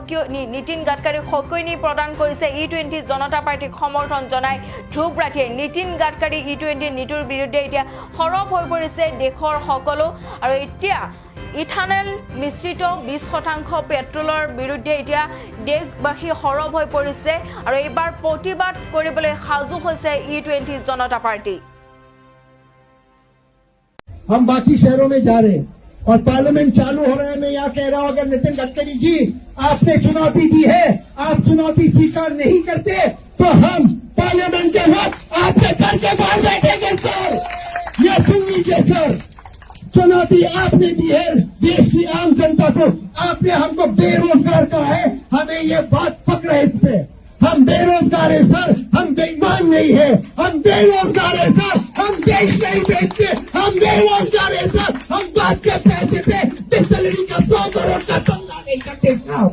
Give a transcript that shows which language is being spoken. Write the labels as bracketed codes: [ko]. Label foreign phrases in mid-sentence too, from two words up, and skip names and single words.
[as] হকিয়নি প্ৰদান কৰিছে E20 জনতা পাৰ্টিক সমৰ্থন জনাই ধ্ৰুৱ ৰাঠিয়ে নীতিন গাডকাৰী E20 নীতিৰ বিৰুদ্ধে এতিয়া সৰব হৈ পৰিছে দেশৰ সকলো আৰু এতিয়া ইথানল মিশ্ৰিত 20% পেট্ৰলৰ বিৰুদ্ধে এতিয়া দেশবাসী সৰব হৈ পৰিছে আৰু এইবাৰ প্ৰতিবাদ কৰিবলৈ সাজু হৈছে E20 জনতা পাৰ্টি [hi] हम बाकी शहरों में जा रहे हैं और पार्लियामेंट चालू हो रहा है मैं यहाँ कह रहा हूँ अगर नितिन गडकरी जी आपने चुनौती दी है आप चुनौती स्वीकार नहीं करते तो हम पार्लियामेंट के वक्त आपसे करके बाहर बैठेंगे सर ये सुन लीजिए सर चुनौती आपने दी है देश की आम जनता को आपने हमको बेरोजगार कहा है हमें ये बात पकड़ है इस पे हम बेरोजगार है सर हम बेईमान नहीं है हम बेरोजगार है सर हम देश नहीं बेचते हम बेरोजगार है सर हम बात के पैसे पे डिस्टिलरी का 100 करोड़ का धंधा नहीं करते साहब।